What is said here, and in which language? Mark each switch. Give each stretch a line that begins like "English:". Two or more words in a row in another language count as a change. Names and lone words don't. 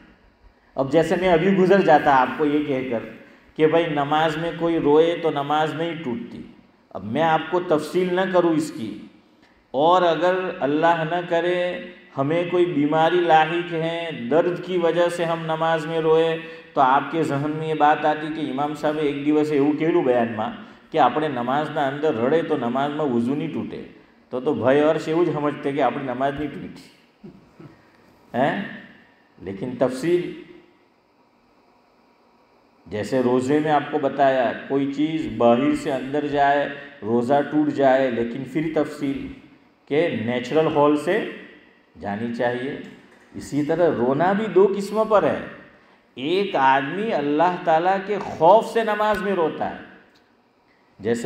Urdu: اب جیسے میں ابھی گزر جاتا آپ کو یہ کہہ کر کہ بھائی نماز میں کوئی روئے تو نماز نہیں ٹوٹتی، اب میں آپ کو تفصیل نہ کروں اس کی، اور اگر اللہ نہ کرے ہمیں کوئی بیماری لاحق ہے، درد کی وجہ سے ہم نماز میں روئے، تو آپ کے ذہن میں یہ بات آتی کہ امام صاحب ایک
Gujarati: દિવસે એવું કહેલું બયાનમાં કે આપણે નમાઝના અંદર રડે તો નમાઝમાં વઝુ નહીં તૂટે، તો ભાઈ હર્ષ એવું જ સમજતે કે આપણી નમાઝ નહીં તૂટી
Urdu: ہیں۔ لیکن تفصیل جیسے روزے میں آپ کو بتایا کوئی چیز باہر سے اندر جائے روزہ ٹوٹ جائے، لیکن پھر تفصیل کہ نیچرل ہال سے جانی چاہیے۔ اسی طرح رونا بھی دو قسموں پر ہے، ایک آدمی اللہ تعالیٰ کے خوف سے نماز میں روتا ہے، جیسے